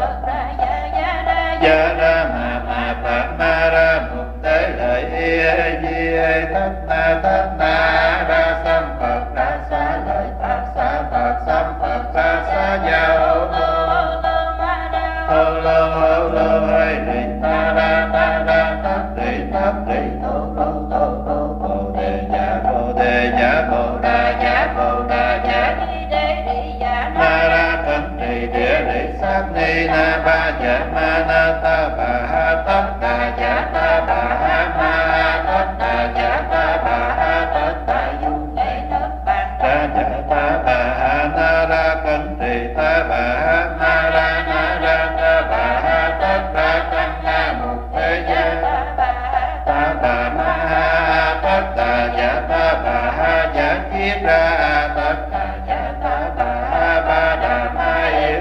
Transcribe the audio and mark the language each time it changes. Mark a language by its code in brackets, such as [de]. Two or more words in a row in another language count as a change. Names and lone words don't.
[vi] gia ra ma phật ma ra mục tế lợi di thất na ra sam phật ra xá lợi phật sam phật ra xá gia hô lô hay đi ta ra thất đi thô bồ đề dạ bồ đà dạ ma ra cẩn trì địa lý sát ni na ba dạ ma na ta bà ha tất đà dạ ta bà ha ma tất đà dạ ta bà ha tất đà du ra dạ ta bà ha na ra cẩn trì ta bà ha ma ra na ra ta bà ha tất đà tăng na mục thế gia ta bà ma ha tất đà dạ ta bà ha dạ kiết ra tất đà dạ ta bà ha ba đà ma yết